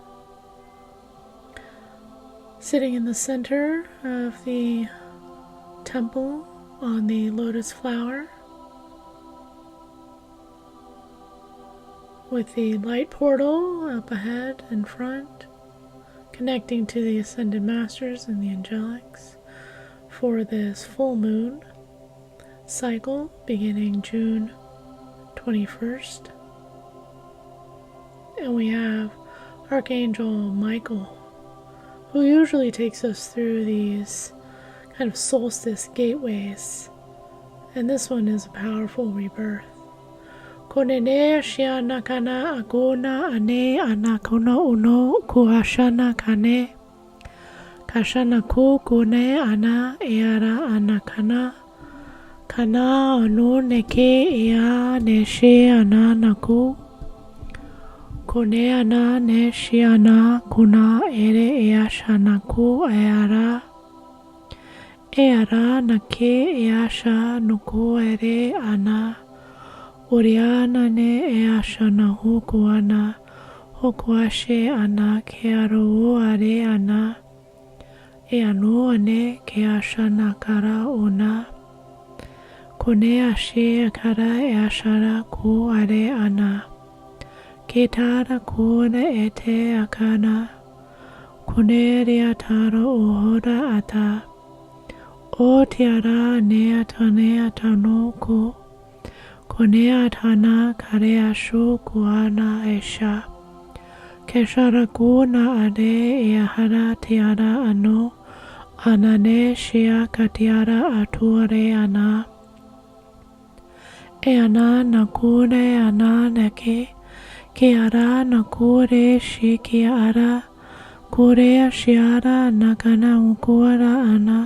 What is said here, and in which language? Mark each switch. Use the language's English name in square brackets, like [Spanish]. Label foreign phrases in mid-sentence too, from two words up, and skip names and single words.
[English] Sitting in the center of the temple on the lotus flower, with the light portal up ahead and front, connecting to the Ascended Masters and the Angelics for this full moon cycle beginning June 21st. And we have Archangel Michael, who usually takes us through these kind of solstice gateways. And this one is a powerful rebirth. Konene shiana kana agona ane anakona uno kuashana kane. Kashana ku kune ana eara anakana. Kana anu neke ea neshe ana naku. Kone ana neshi ana kuna ere ea shanaku eara. Eara nake easha nuku ere ana. Oriana ne easha na huku ana. Hokuashe ana kearu are ana. Eanu ane keasha nakara una. Kone ashe akara eashara ku are ana. Ketara kuna ete akana. Kuneria tara uhora ata. O tiara neatane atanoku. Koneatana kareashu kuana esha. Keshara kuna ade eahara tiara ano. Anane shia katiara ature ana. E ana nakure ana neke. Ke ara nakure shi ke ara. Kure shiara nakana ukura ana.